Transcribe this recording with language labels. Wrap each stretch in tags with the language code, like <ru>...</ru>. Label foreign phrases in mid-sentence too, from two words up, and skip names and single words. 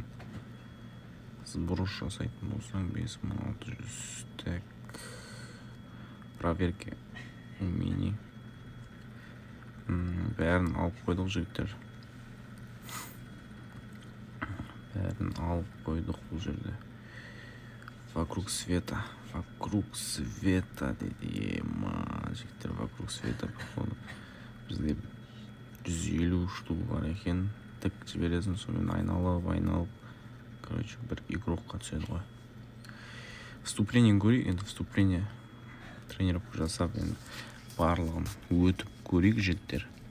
<kk>Сброс жасайтын болсаң 5600. Так.</kk> <ru>Проверки. Мини.</ru> <kk>Бәрін алып қойдық, жігіттер. Бәрін алып қойдық бұл жерде.</kk> <ru>Вокруг света деді.</ru> <kk>Жігіттер,</kk> <ru>вокруг света походу.</ru> <kk>Бізде 150 штук бар екен. Тік жібересің, сонымен айналып. Короче, бір игрокқа түседі ғой. Вступление көрейік, енді вступление тренировка жасап, енді барлығын өтіп көрейік, жігіттер.</kk>